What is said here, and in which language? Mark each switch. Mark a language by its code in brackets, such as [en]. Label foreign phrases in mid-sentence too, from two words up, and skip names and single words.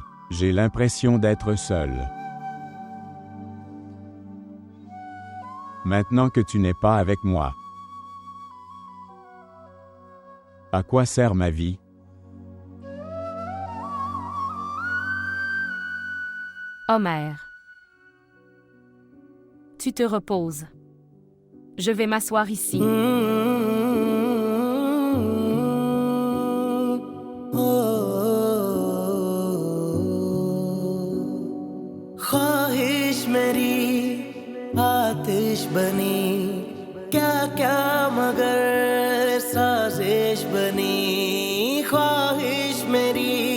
[fr] J'ai l'impression d'être seul. Maintenant que tu n'es pas avec moi, à quoi sert ma vie? Homer. Tu te reposes. Je vais m'asseoir ici. [hi] ख्वाहिश मेरी आतिश बनी क्या क्या मगर साजिश बनी ख्वाहिश मेरी